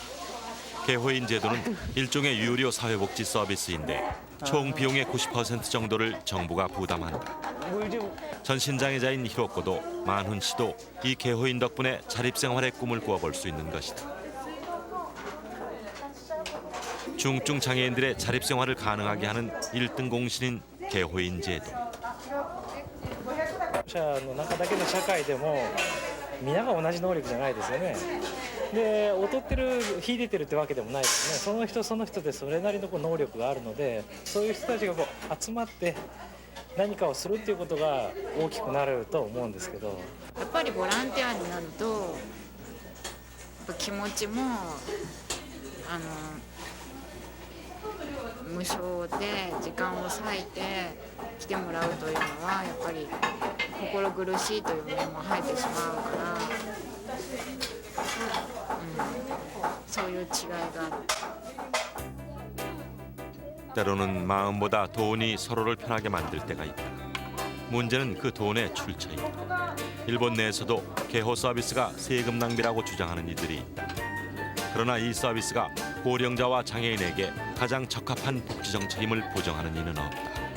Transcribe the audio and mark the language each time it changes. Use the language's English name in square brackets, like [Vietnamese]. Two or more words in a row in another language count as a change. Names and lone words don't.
[Korean] 개호인 제도는 일종의 유료 사회복지 서비스인데 총 비용의 90% 정도를 정부가 부담한다. 전신장애자인 히로코도 만훈 씨도 이 개호인 덕분에 자립생활의 꿈을 꾸어볼 수 있는 것이다. 중증 장애인들의 자립생활을 가능하게 하는 1등 공신인 개호인 제도. [Japanese] 者の中だけの社会でも皆が同じ能力じゃないですよね。で劣ってる秀でてるってわけでもないですね。その人その人でそれなりの能力があるので、そういう人たちが集まって何かをするっていうことが大きくなると思うんですけど。やっぱりボランティアになると気持ちも無償で時間を割いて来てもらうというのはやっぱり心苦しいという面も入ってしまうから、そういう違いがある。 [Korean] 때로는 마음보다 돈이 서로를 편하게 만들 때가 있다. 문제는 그 돈의 출처이다. 일본 내에서도 개호 서비스가 세금 낭비라고 주장하는 이들이 있다. 그러나 이 서비스가 고령자와 장애인에게 가장 적합한 복지 정책임을 부정하는 이는 없다.